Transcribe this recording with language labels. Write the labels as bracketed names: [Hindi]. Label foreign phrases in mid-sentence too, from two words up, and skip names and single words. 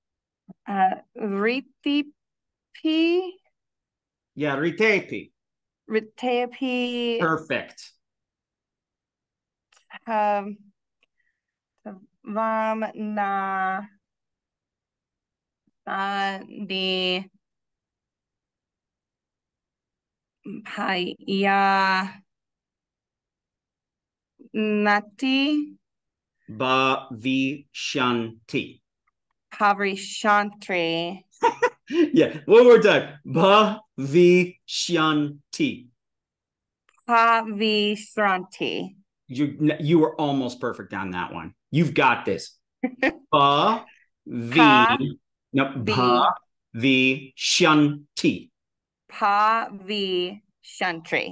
[Pali] Ritepi. Yeah, ritepi. Ritepi. [English] Perfect. [Pali] Na. The Paya. Nati. Bhavishanti. Bhavishanti. [English] Yeah, one more time. Bhavishanti. [Pali] Bhavishanti. [English] You were almost perfect on that one. You've got this. Bhavishanti. [Pali] Bhavishanti.